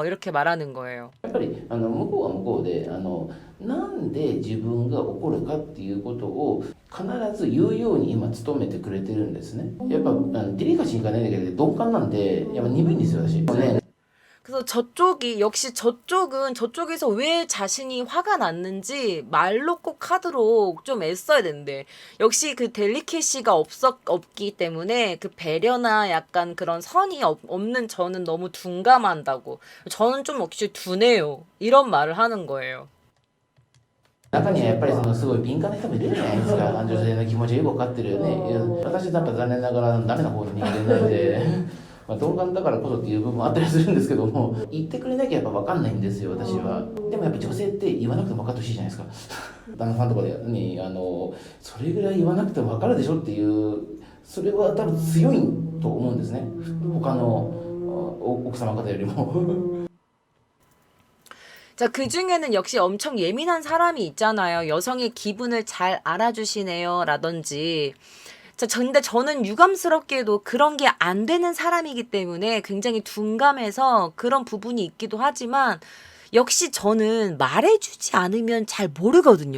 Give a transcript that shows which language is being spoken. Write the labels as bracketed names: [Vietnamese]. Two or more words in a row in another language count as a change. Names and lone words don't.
[Korean] 이렇게 말하는 거예요. [Japanese] やっぱり向こうは向こうでなんで自分が怒るかっていうことを必ず言うように今努めてくれてるんですね。やっぱデリカシーがないんだけど鈍感なんでやっぱ鈍いんですよ私。ね [Korean] 그래서 역시 저쪽은 저쪽에서 왜 자신이 화가 났는지 말로 꼭 하도록 좀 애써야 된대. 역시 그 델리케시가 없기 때문에 그 배려나 약간 그런 선이 없는 저는 너무 둔감한다고. 저는 좀 역시 둔해요. 이런 말을 하는 거예요. [Japanese] 中にはやっぱりすごい敏感な人もいるじゃないですか。女性の気持ちをよく分かってるよね。いや私なんか残念ながらダメな方の人間なんで。まあ、鈍感だからこそっていう部分もあったりするんですけども言ってくれなきゃやっぱ分かんないんですよ私は。でもやっぱ女性って言わなくても分かってほしいじゃないですか。旦那さんとかにそれぐらい言わなくても分かるでしょっていうそれは多分強いと思うんですね他の奥様方よりも。 [Korean] 자, 그 중에는 역시 엄청 예민한 사람이 있잖아요. 여성의 기분을 잘 알아주시네요. 라든지. 자, 근데 저는 유감스럽게도 그런 게 안 되는 사람이기 때문에 굉장히 둔감해서 그런 부분이 있기도 하지만 역시 저는 말해주지 않으면 잘 모르거든요.